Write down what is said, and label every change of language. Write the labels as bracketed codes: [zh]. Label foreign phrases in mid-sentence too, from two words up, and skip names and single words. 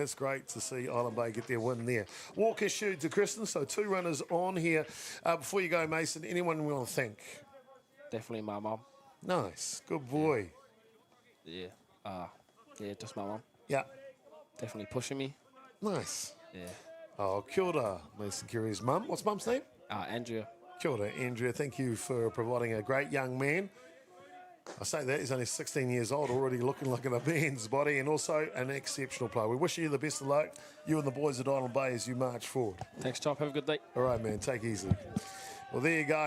[en] That's great to see Island Bay get their win there. Walk issue to Kristen, so 2 runners on here. Before you go, Mason, anyone we want to thank? Definitely my mum. Nice. Good boy. Yeah. Just my mum. Yeah. Definitely pushing me. Nice. Yeah. Oh, [mi] kia ora, [en] Mason Curry's mum. What's mum's name? Andrea. [mi] Kia ora, Andrea. [en] Thank you for providing a great young man. I say that, he's only 16 years old, already looking like a man's body, and also an exceptional player. We wish you the best of luck, you and the boys at Island Bay, as you march forward. Thanks, Chop. Have a good day. All right, man. Take it easy. Well, there you go.